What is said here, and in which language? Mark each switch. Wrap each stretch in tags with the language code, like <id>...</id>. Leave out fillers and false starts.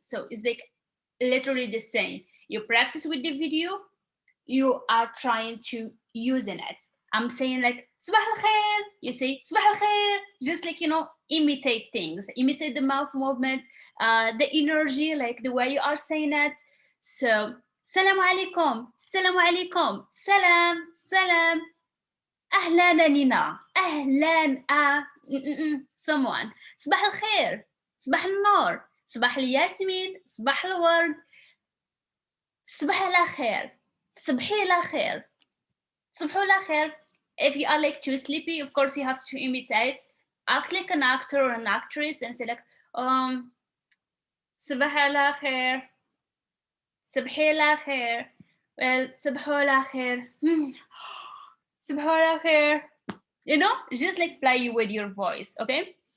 <en>So it's like literally the same. You practice with the video, you are trying to using it. I'm saying like</en> <ar>صباح الخير,</ar> <en>you say صباح الخير, just like imitate things, imitate the mouth movements, the energy, like the way you are saying it. So</en> <ar>السلام عليكم, السلام عليكم, سلام, سلام, أهلا نينا, أهلا someone, صباح الخير, صباح النور, صباح الياسمين, صباح الورد, صباح على خير, صبحي على خير, صبحو على خير.</ar> <en>If you are like too sleepy, of course you have to imitate, act like an actor or an actress and say like</en> <ar>صباح على خير, صبحي على خير,</ar> <en>well, صبحو على خير, صبحو على خير, just like play with your voice, okay?</en>